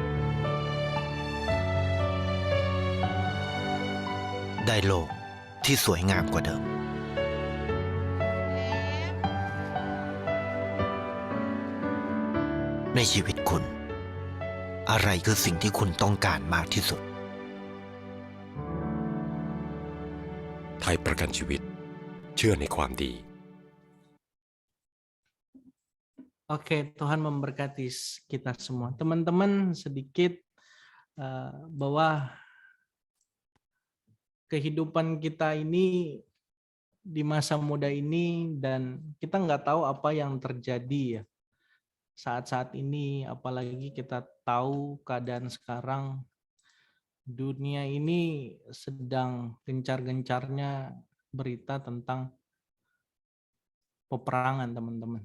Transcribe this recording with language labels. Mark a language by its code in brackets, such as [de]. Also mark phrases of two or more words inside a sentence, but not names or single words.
[th] ได้โลกที่สวยงามกว่าเดิม ในชีวิตคุณ อะไรคือสิ่งที่คุณต้องการมากที่สุด ไทยประกันชีวิตเชื่อในความดี [id] Oke, Tuhan memberkati kita semua. Teman-teman, sedikit bahwa kehidupan kita ini di masa muda ini, dan kita nggak tahu apa yang terjadi ya saat-saat ini, apalagi kita tahu keadaan sekarang dunia ini sedang gencar-gencarnya berita tentang peperangan, teman-teman.